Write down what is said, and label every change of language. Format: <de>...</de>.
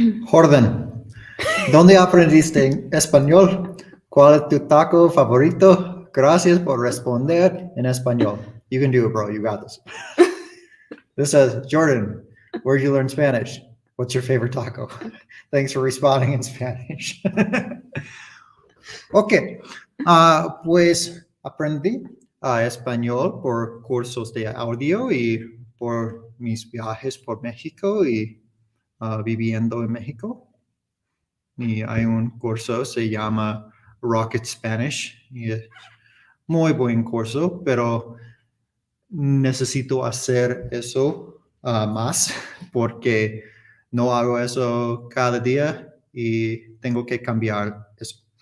<es>Jordan, ¿dónde aprendiste español? ¿Cuál es tu taco favorito? Gracias por responder en español.</es> <en>You can do it, bro. You got this. This says, Jordan, where'd you learn Spanish? What's your favorite taco? Thanks for responding in Spanish.</en> <es>Ok, pues aprendí español por cursos de audio y por mis viajes por México y viviendo en México. Y hay un curso, se llama Rocket Spanish, y es muy buen curso, pero necesito hacer eso más porque no hago eso cada día y tengo que cambiar eso.</es>